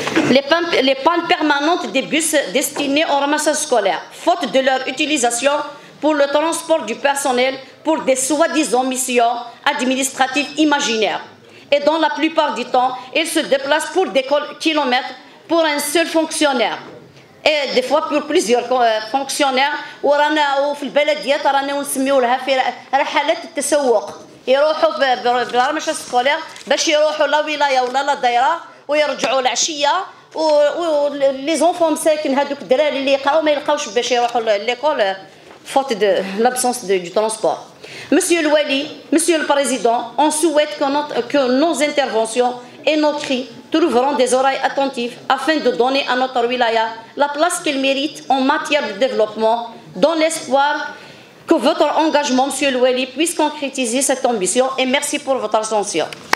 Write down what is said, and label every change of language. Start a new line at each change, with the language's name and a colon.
French: Les pannes permanentes des bus destinés au ramassage scolaire, faute de leur utilisation pour le transport du personnel pour des soi-disant missions administratives imaginaires. Et dans la plupart du temps, ils se déplacent pour des kilomètres pour un seul fonctionnaire. Et des fois pour plusieurs fonctionnaires.
Arabic: ورانا في البلديات رانا نسميو لها في رحلات التسوق. يروحوا بالرمشه السكولير باش يروحوا لا ولايه ولا لا دايره ويرجعوا العشيه ولي زونفون مساكن هذوك الدراري اللي يقراو ما يلقاوش باش يروحوا ليكول
French: faute de l'absence du transport. Monsieur le Wali, Monsieur le Président, on souhaite que nos interventions et nos cris trouveront des oreilles attentives afin de donner à notre wilaya la place qu'elle mérite en matière de développement, dans l'espoir que votre engagement, Monsieur le Wali, puisse concrétiser cette ambition et merci pour votre attention.